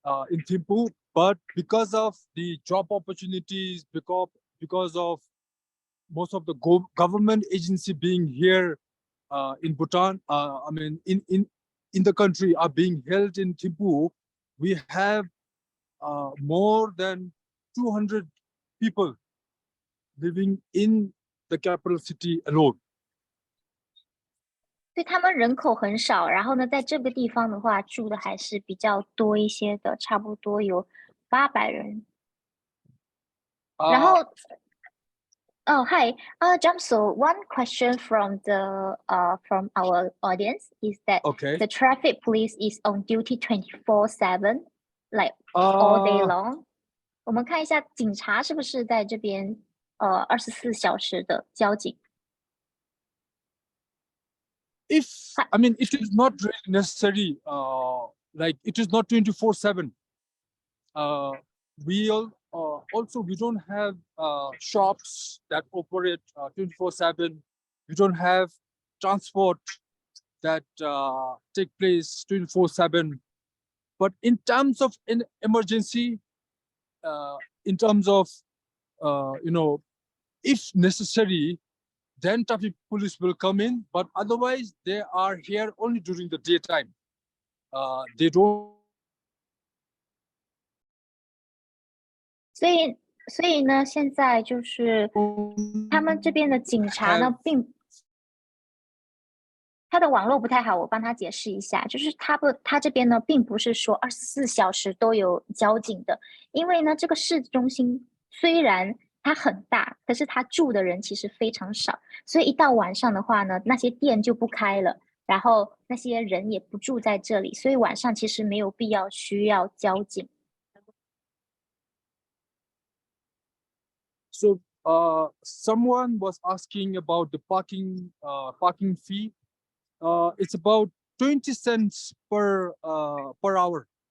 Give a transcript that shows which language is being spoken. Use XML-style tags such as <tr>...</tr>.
<en>in Thimphu, but because of the job opportunities, because of most of the government agency being here in Bhutan, I mean in the country are being held in Thimphu, we have more than 200 people living in the capital city alone.</en> <zh>所以他们人口很少，然后呢，在这个地方的话，住的还是比较多一些的，差不多有800人。然后</zh> <en>hi, Jamso, one question from from our audience is that Okay. the traffic police is on duty 24/7, like all day long.</en> <zh>我们看一下警察是不是在这边24小时的交警。</zh> <en>If I mean, it is not really necessary. Like it is not 24/7. We don't have shops that operate 24/7. We don't have transport that take place 24/7. But in terms of an emergency, in terms of if necessary, then traffic police will come in. But otherwise, they are here only during the daytime. They don't.</en> <zh>所以呢，现在就是他们这边的警察呢，他的网络不太好，我帮他解释一下，就是他这边呢，并不是说24小时都有交警的，因为呢，这个市中心虽然它很大，可是他住的人其实非常少，所以一到晚上的话呢，那些店就不开了，然后那些人也不住在这里，所以晚上其实没有必要需要交警。</zh> <en>So someone was asking about the parking fee. It's about 20 cents per hour.</en>